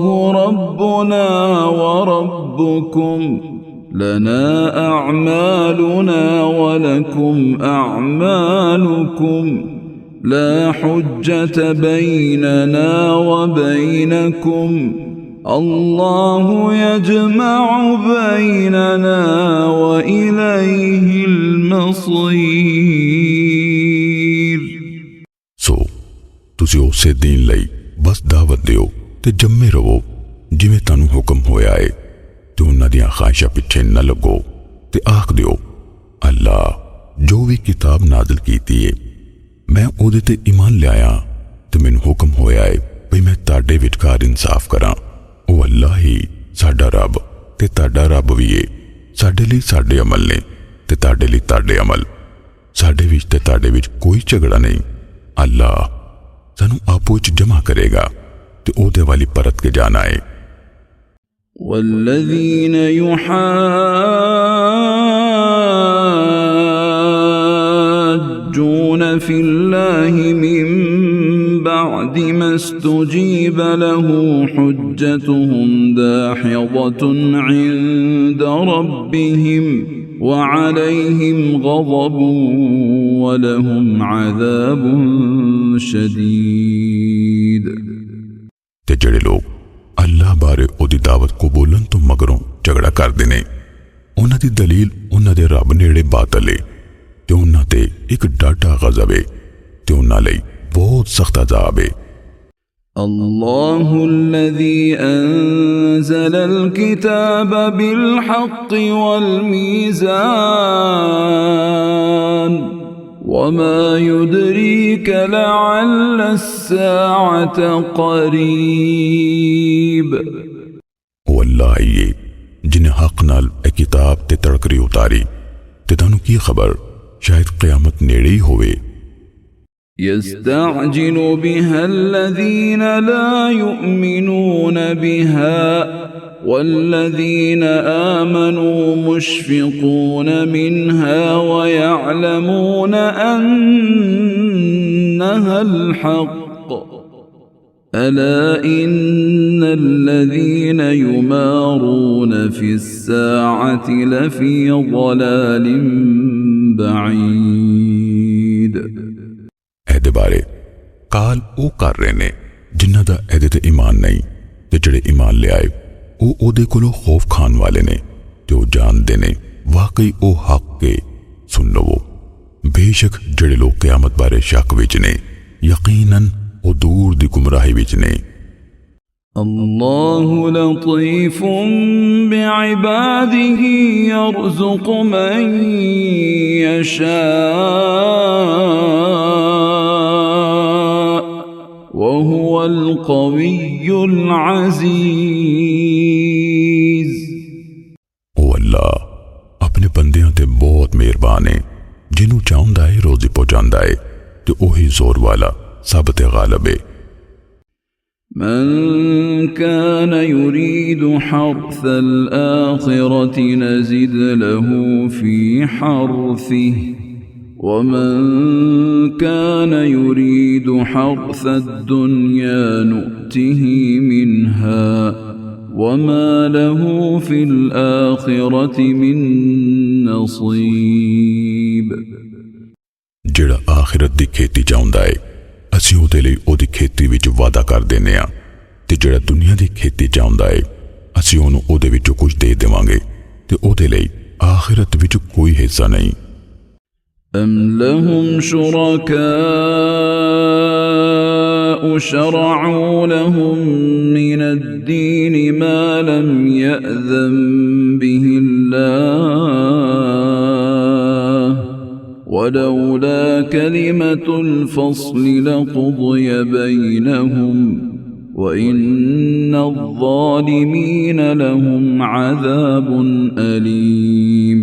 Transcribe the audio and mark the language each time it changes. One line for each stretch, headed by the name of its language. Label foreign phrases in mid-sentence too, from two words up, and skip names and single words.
Arabic: ربنا وربكم لنا أعمالنا ولكم أعمالكم لا حجة بيننا وبينكم الله يجمع بيننا وإليه المصير۔
Punjabi: So ਤੁਸੀਂ ਉਸੇ ਦੀਨ ਲਈ ਬਸ ਦਾਵਤ ਦਿਓ ਤੇ ਜੰਮੇ ਰਹੋ ਜਿਵੇਂ ਤੁਹਾਨੂੰ ਹੁਕਮ ਹੋਇਆ ਹੈ ਤੇ ਉਹਨਾਂ ਦੀਆਂ ਖਾਹਿਸ਼ਾਂ ਪਿੱਛੇ ਨਾ ਲੱਗੋ ਤੇ ਆਖ ਦਿਓ ਅੱਲਾ ਜੋ ਵੀ ਕਿਤਾਬ ਨਾਜ਼ਿਲ ਕੀਤੀ ਹੈ ਮੈਂ ਉਹਦੇ ਤੇ ਈਮਾਨ ਲਿਆਇਆ ਤੇ ਮੈਨੂੰ ਹੁਕਮ ਹੋਇਆ ਹੈ ਭਈ ਮੈਂ ਤੁਹਾਡੇ ਵਿਚਕਾਰ ਇਨਸਾਫ ਕਰਾਂ। ਉਹ ਅੱਲਾ ਹੀ ਸਾਡਾ ਰੱਬ ਤੇ ਤੁਹਾਡਾ ਰੱਬ ਵੀ ਹੈ। ਸਾਡੇ ਲਈ ਸਾਡੇ ਅਮਲ ਨੇ ਤੇ ਤੁਹਾਡੇ ਲਈ ਤੁਹਾਡੇ ਅਮਲ। ਸਾਡੇ ਵਿੱਚ ਤੇ ਤੁਹਾਡੇ ਵਿੱਚ ਕੋਈ ਝਗੜਾ ਨਹੀਂ। ਅੱਲਾ ਸਾਨੂੰ ਆਪੋ ਵਿੱਚ ਜਮ੍ਹਾਂ ਕਰੇਗਾ ਤੇ ਉਹਦੇ ਵਾਲੀ ਪਰਤ ਕੇ ਜਾਣਾ ਹੈ।
Arabic: والذين يحاجون في الله من بعد ما استجيب له حجتهم داحضة عند ربهم وعليهم غضب ولهم عذاب شديد।
Punjabi: ਤੇ ਜਿਹੜੇ ਲੋਕ ਅੱਲਾਹ ਬਾਰੇ ਉਹਦੀ ਦਾਵਤ ਕਬੂਲਣ ਤੋਂ ਮਗਰੋਂ ਝਗੜਾ ਕਰਦੇ ਨੇ ਉਹਨਾਂ ਦੀ ਦਲੀਲ ਉਹਨਾਂ ਦੇ ਰੱਬ ਨੇੜੇ ਬਾਤਲ ਏ ਤੇ ਉਹਨਾਂ ਤੇ ਇੱਕ ਡਾਢਾ ਗਜ਼ਬ ਏ ਤੇ ਉਹਨਾਂ ਲਈ ਬਹੁਤ ਸਖਤ ਅਜ਼ਾਬ ਏ।
Arabic: الله الذي أنزل الكتاب بالحق والميزان وما يدريك لعل الساعة قريب।
Punjabi: ਉਹ ਅੱਲਾਹ ਹੀ ਏ ਜਿਨੇ ਹੱਕ ਨਾਲ ਇਹ ਕਿਤਾਬ ਤੇ ਤੜਕਰੀ ਉਤਾਰੀ ਤੇ ਤੁਹਾਨੂੰ ਕੀ ਖਬਰ ਸ਼ਾਇਦ ਕਿਆਮਤ ਨੇੜੇ ਹੀ ਹੋਵੇ।
Arabic: يستعجل بها الذين لا يؤمنون بها والذين آمنوا مشفقون منها ويعلمون أنها الحق ألا إن الذين يمارون في الساعة لفي ضلال بعيد۔
Punjabi: ਇਹਦੇ ਬਾਰੇ ਕਾਲ ਉਹ ਕਰ ਰਹੇ ਨੇ ਜਿਨ੍ਹਾਂ ਦਾ ਇਹਦੇ ਤੇ ਈਮਾਨ ਨਹੀਂ ਤੇ ਜਿਹੜੇ ਈਮਾਨ ਲਿਆਏ ਉਹ ਉਹਦੇ ਕੋਲੋਂ ਖੌਫ ਖਾਣ ਵਾਲੇ ਨੇ ਤੇ ਉਹ ਜਾਣਦੇ ਨੇ ਵਾਕਈ ਉਹ ਹੱਕ ਹੈ। ਸੁਣ ਲਵੋ ਬੇਸ਼ੱਕ ਜਿਹੜੇ ਲੋਕ ਕਿਆਮਤ ਬਾਰੇ ਸ਼ੱਕ ਵਿੱਚ ਨੇ ਯਕੀਨਨ ਉਹ ਦੂਰ ਦੀ ਗੁੰਮਰਾਹੀ ਵਿੱਚ ਨੇ।
Arabic: الله لطيف بعباده يرزق من يشاء وهو القوي العزيز۔
Punjabi: ਉਹ ਅੱਲਾ ਆਪਣੇ ਬੰਦਿਆਂ ਤੇ ਬਹੁਤ ਮਿਹਰਬਾਨ ਹੈ ਜਿਹਨੂੰ ਚਾਹੁੰਦਾ ਹੈ ਰੋਜ਼ੀ ਪਹੁੰਚਾਉਂਦਾ ਹੈ ਤੇ ਉਹੀ ਜ਼ੋਰ ਵਾਲਾ ਸਭ ਤੇ ਗਾਲਿਬ ਹੈ۔
Arabic: من كان يريد حرث الآخرة نزد له في حرثه ومن كان يريد حرث الدنيا نؤته منها وما له في الآخرة من نصيب۔
Punjabi: ਜਿਹੜਾ ਆਖਿਰਤ ਦੀ ਖੇਤੀ ਚਾਹੁੰਦਾ ਹੈ ਅਸੀਂ ਉਹਦੇ ਲਈ ਉਹਦੀ ਖੇਤੀ ਵਿੱਚ ਵਾਅਦਾ ਕਰ ਦਿੰਦੇ ਹਾਂ ਤੇ ਜਿਹੜਾ ਦੁਨੀਆ ਦੀ ਖੇਤੀ ਚਾਹੁੰਦਾ ਹੈ ਅਸੀਂ ਉਹਨੂੰ ਉਹਦੇ ਵਿੱਚੋਂ ਕੁਝ ਦੇ ਦੇਵਾਂਗੇ ਤੇ ਉਹਦੇ ਲਈ ਆਖਿਰਤ ਵਿੱਚ ਕੋਈ ਹਿੱਸਾ ਨਹੀਂ।
Arabic: أم لهم شركاء شرعوا لهم من الدين ما لم يأذن به الله ولولا كلمة الفصل لقضي بينهم وإن الظالمين لهم عذاب أليم۔